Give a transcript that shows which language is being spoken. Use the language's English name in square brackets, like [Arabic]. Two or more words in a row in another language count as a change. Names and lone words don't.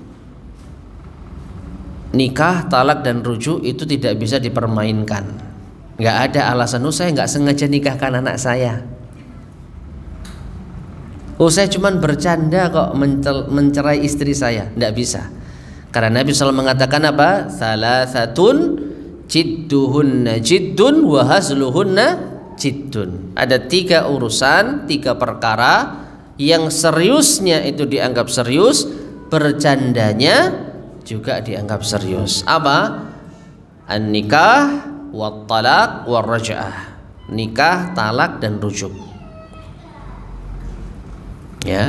[Indonesian] Nikah, talak, dan rujuk itu tidak bisa dipermainkan. Nggak ada alasan, saya nggak sengaja nikahkan anak saya, saya cuman bercanda kok mencerai istri saya. Nggak bisa, karena Nabi SAW mengatakan apa? [Arabic] ثلاث جدهن جد وهزلهن جد. [Indonesian] Ada 3 urusan, 3 perkara yang seriusnya itu dianggap serius, bercandanya juga dianggap serius. Apa? [Arabic] النكاح والطلاق والرجعة. [Indonesian] Nikah, talak, dan rujuk. Ya.